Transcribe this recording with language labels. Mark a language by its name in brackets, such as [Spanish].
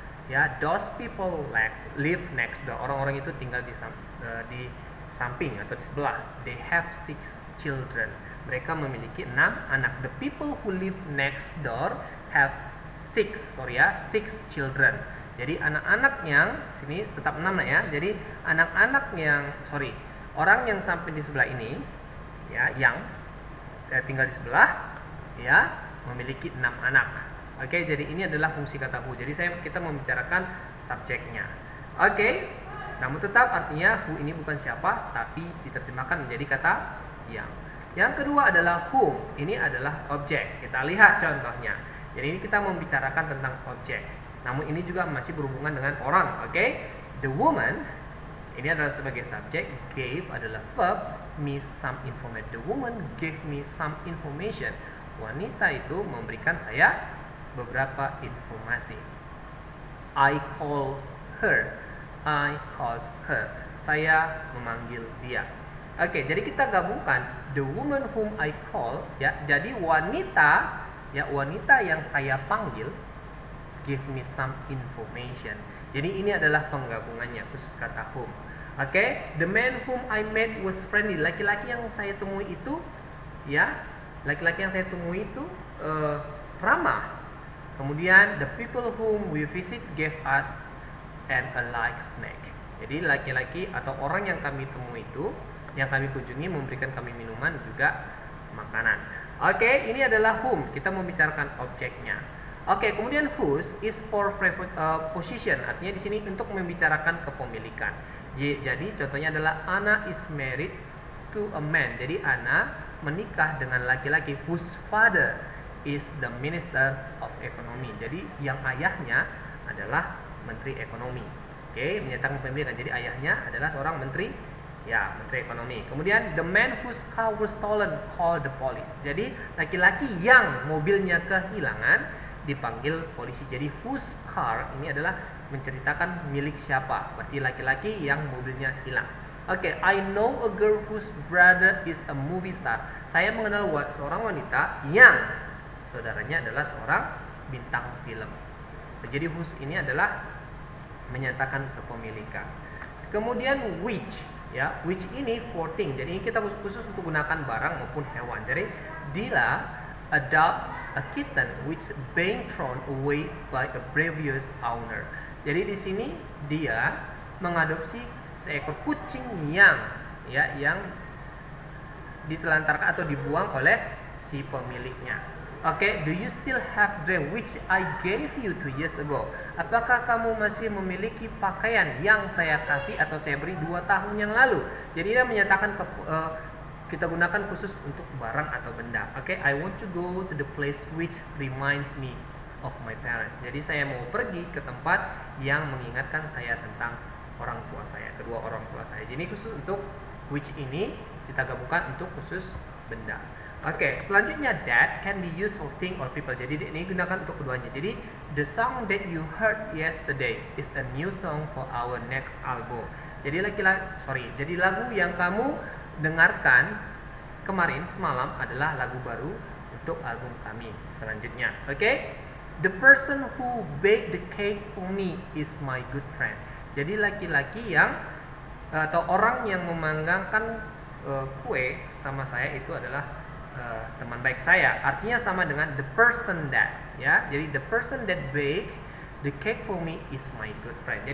[English] Ya, those people live next door. [Indonesian] Orang-orang itu tinggal di samping atau di sebelah. They have 6 children. Mereka memiliki 6 anak. [English] The people who live next door have 6 children. [Indonesian] Jadi anak-anak yang sini tetap 6 ya. Jadi anak-anak yang orang yang samping di sebelah ini, ya, yang tinggal di sebelah, ya, memiliki 6 anak. Oke, jadi ini adalah fungsi kata who. Jadi kita membicarakan subjeknya. Oke, namun tetap artinya who ini bukan siapa, tapi diterjemahkan menjadi kata yang. Yang kedua adalah whom. Ini adalah objek. Kita lihat contohnya. Jadi ini kita membicarakan tentang objek. Namun ini juga masih berhubungan dengan orang. Oke? [English] The woman [Indonesian] ini adalah sebagai subjek, [English] gave [Indonesian] adalah [English] verb, me some information. The woman gave me some information. [Indonesian] Wanita itu memberikan saya beberapa informasi. [English] I call her. I called her. [Indonesian] Saya memanggil dia. Oke, jadi kita gabungkan [English] the woman whom I call, [Indonesian] ya. Jadi wanita yang saya panggil [English] give me some information. [Indonesian] Jadi ini adalah penggabungannya khusus kata whom. [English] Oke, the man whom I met was friendly. [Indonesian] Laki-laki yang saya temui itu, ya, laki-laki yang saya temui itu ramah. [English] Kemudian the people whom we visit gave us a light snack. [Indonesian] Jadi laki-laki atau orang yang kami temui itu, yang kami kunjungi memberikan kami minuman juga makanan. Oke, ini adalah whom. Kita membicarakan objeknya. Oke, kemudian [English] whose is for position. [Indonesian] Artinya di sini untuk membicarakan kepemilikan. Jadi contohnya adalah [English] Anna is married to a man. [Indonesian] Jadi Anna menikah dengan laki-laki [English] whose father is the minister of economy. [Indonesian] Jadi yang ayahnya adalah menteri ekonomi. Oke, menyatakan kepemilikan. Jadi ayahnya adalah seorang menteri, ya, menteri ekonomi. [English] Kemudian the man whose car was stolen called the police. [Indonesian] Jadi laki-laki yang mobilnya kehilangan dipanggil polisi. Jadi [English] whose car [Indonesian] ini adalah menceritakan milik siapa. Berarti laki-laki yang mobilnya hilang. [English] Oke, I know a girl whose brother is a movie star. [Indonesian] Saya mengenal seorang wanita yang saudaranya adalah seorang bintang film. Jadi whose ini adalah menyatakan kepemilikan. Kemudian which, ya, which ini [English] for thing. [Indonesian] Jadi kita khusus untuk gunakan barang maupun hewan. [English] Jadi Dila adopt a kitten which being thrown away by a previous owner. [Indonesian] Jadi di sini dia mengadopsi seekor kucing yang ditelantarkan atau dibuang oleh si pemiliknya. [English] Oke, do you still have dress which I gave you 2 years ago? [Indonesian] Apakah kamu masih memiliki pakaian yang saya kasih atau saya beri 2 tahun yang lalu? Jadi dia menyatakan kita gunakan khusus untuk barang atau benda. [English] Oke, I want to go to the place which reminds me of my parents. [Indonesian] Jadi saya mau pergi ke tempat yang mengingatkan saya tentang orang tua saya, kedua orang tua saya. Jadi khusus untuk which ini kita gabungkan untuk khusus benda. Oke, selanjutnya [English] that can be used for thing or people. [Indonesian] Jadi ini gunakan untuk keduanya. [English] Jadi the song that you heard yesterday is a new song for our next album. [Indonesian] Jadi jadi lagu yang kamu dengarkan kemarin semalam adalah lagu baru untuk album kami selanjutnya. [English] Oke, the person who baked the cake for me is my good friend. [Indonesian] Jadi laki-laki yang atau orang yang memanggangkan kue sama saya itu adalah teman baik saya. Artinya sama dengan [English] the person that, [Indonesian] ya. [English] Jadi the person that bake the cake for me is my good friend.